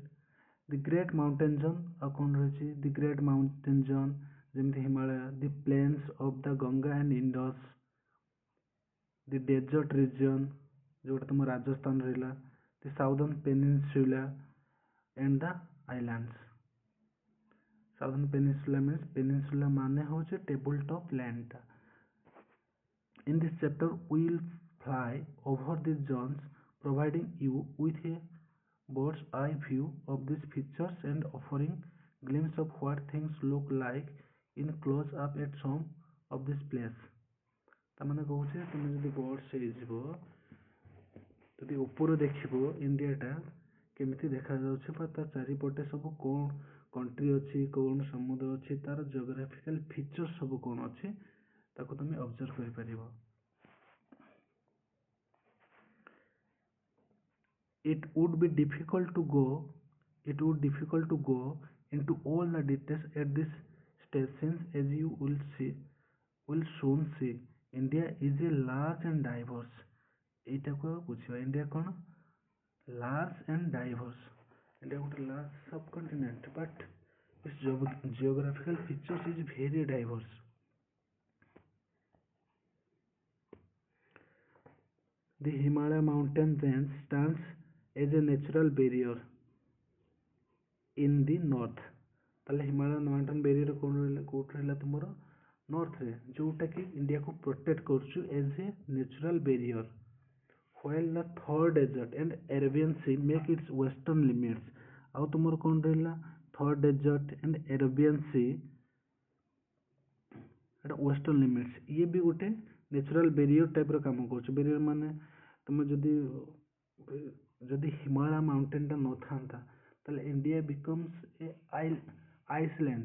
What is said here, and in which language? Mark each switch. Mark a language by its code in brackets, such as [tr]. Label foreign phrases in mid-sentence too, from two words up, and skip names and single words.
[en] the great mountain zone, [or] ଆଉ କ'ଣ ରହିଛି, [en] the great mountain zone ଯେମିତି ହିମାଳୟ, the plains of the Ganga and Indus, the desert region [or] ଯେଉଁଟା ତୁମ ରାଜସ୍ଥାନ ରହିଲା, [en] the southern peninsula and the islands. southern peninsula means, [or] ପେନିନସୁଲା ମାନେ ହେଉଛି [en] table top land. In this chapter we will fly over these zones, providing you with a bird's eye view of these features and offering glimpse of what things look like in close up at some of this place। [or] ତାମାନେ କହୁଛେ ତୁମେ ଯଦି ବର୍ଡସ୍ ହେଇଯିବ, ଯଦି ଉପରୁ ଦେଖିବ ଇଣ୍ଡିଆଟା କେମିତି ଦେଖାଯାଉଛି ବା ତା ଚାରିପଟେ ସବୁ କ'ଣ କଣ୍ଟ୍ରି ଅଛି, କ'ଣ ସମୁଦ୍ର ଅଛି, ତାର [en] geographical features [or] ସବୁ କ'ଣ ଅଛି, ତାକୁ ତୁମେ ଅବଜର୍ଭ କରିପାରିବ। [en] It would be difficult to go into all the details at this stage, since as you will soon see, India is a large and diverse। [or] এইটাକୁ ବୁଝିବା, ଇଣ୍ଡିଆ କ'ଣ [en] large and diverse. ଇଣ୍ଡିଆ ଗୋଟେ large subcontinent, but its geographical features is very diverse। The Himalaya mountain range stands as a natural barrier in the north। [or] ତାହେଲେ ହିମାଳୟ [en] mountain barrier [or] କୋଉଠି ରହିଲା ତୁମର ନର୍ଥରେ, ଯୋଉଟାକି ଇଣ୍ଡିଆକୁ ପ୍ରୋଟେକ୍ଟ କରୁଛୁ [en] as a natural barrier. while the Thar Desert and Arabian Sea make its western limits। [or] ଆଉ ତୁମର କ'ଣ ରହିଲା, [en] Thar Desert and Arabian Sea ଏଟା western limits. [or] ଇଏ ବି ଗୋଟେ [en] natural barrier type [or] କାମ କରୁଛି। ବେରିୟର ମାନେ ତୁମେ ଯଦି ହିମାଳୟ ମାଉଣ୍ଟେନଟା ନଥାନ୍ତା ତାହେଲେ ଇଣ୍ଡିଆ [en] becomes a island.